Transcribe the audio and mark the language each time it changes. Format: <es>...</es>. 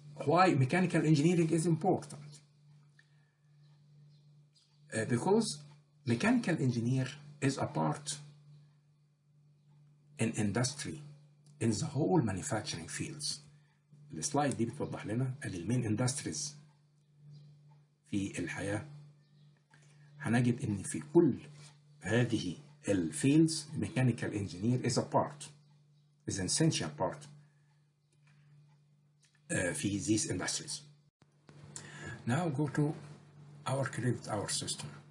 <en>Why mechanical engineering is important? Because mechanical engineer is a part in industry in the whole manufacturing fields.</en> <ar>السلايد دي بتوضح لنا المين اندستريز في الحياة. هنجد ان في كل هذه الفيلدز</ar> <en>mechanical engineer is a part, is an essential part</en> <ar>في</ar> <en>these industries. Now go to our credit hour system.</en>